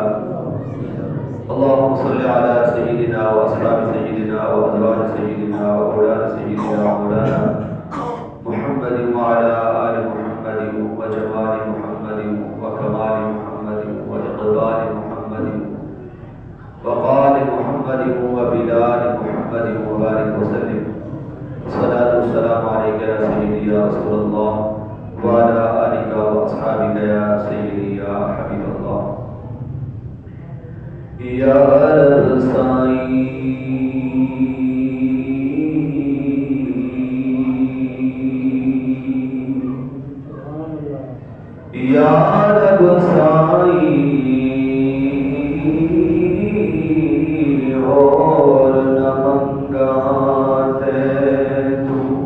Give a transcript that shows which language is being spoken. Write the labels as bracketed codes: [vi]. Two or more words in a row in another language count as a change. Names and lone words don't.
[ar] اللهم صل على سيدنا وأصحاب سيدنا وأزواج سيدنا وأولاد سيدنا مولانا محمد وعلى آل محمد وجمال محمد وكمال محمد وإقبال محمد وقال محمد وبلال محمد وبارك وسلم. الصلاة والسلام عليك يا سيدي يا رسول الله وعلى آلك وأصحابك يا سيدي يا حبيب الله. یا رب [skr] سائیں، [ar] یا رب [skr] سائیں اور نہ منگاتے تو